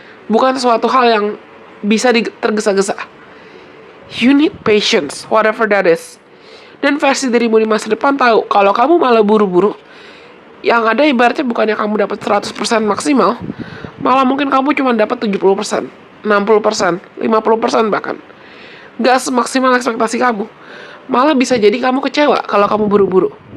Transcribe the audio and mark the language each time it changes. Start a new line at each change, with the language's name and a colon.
Indonesian: Bukan suatu hal yang bisa tergesa-gesa.
English: You need patience, whatever that is.
Indonesian: Dan versi dirimu di masa depan tahu kalau kamu malah buru-buru, yang ada ibaratnya bukannya kamu dapat 100% maksimal, malah mungkin kamu cuma dapat 70%, 60%, 50% bahkan. Gak semaksimal ekspektasi kamu. Malah bisa jadi kamu kecewa kalau kamu buru-buru.